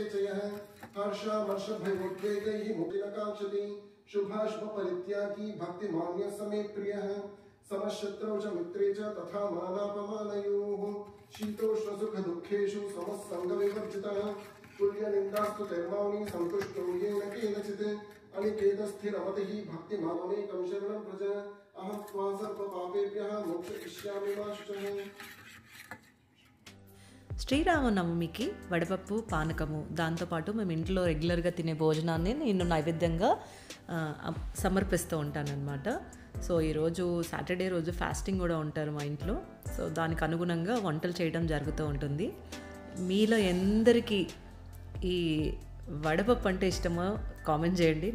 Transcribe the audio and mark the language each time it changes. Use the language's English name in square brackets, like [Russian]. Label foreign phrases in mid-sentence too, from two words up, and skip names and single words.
[Sanskrit] च यः हर्षामर्षभयोद्वेगैः मुक्तिं काङ्क्षति शुभाशुभपरित्यागी भक्तिमान्यः स मे प्रियः समशत्रौ च मित्रे च तथा मानापमानयोः शीतोष्णसुखदुःखेषु समस्सङ्गविवर्जितः तुल्यनिन्दास्तु धर्माणि सन्तुष्टो येन केनचित् अनिकेतस्थिरमतिः भक्तिमामेकं शरणं व्रज अहं त्वा सर्वपापेभ्यः मोक्षयिष्यामि मा शुचः. [Telugu] శ్రీరామనవమికి వడపప్పు పానకము దాంతోపాటు మేము ఇంట్లో రెగ్యులర్గా తినే భోజనాన్ని నేను నైవేద్యంగా సమర్పిస్తూ ఉంటానన్నమాట. సో ఈరోజు సాటర్డే రోజు ఫాస్టింగ్ కూడా ఉంటారు మా ఇంట్లో. సో దానికి అనుగుణంగా వంటలు చేయడం జరుగుతూ ఉంటుంది. మీలో ఎందరికీ ఈ వడపప్పు అంటే ఇష్టమో కామెంట్ చేయండి.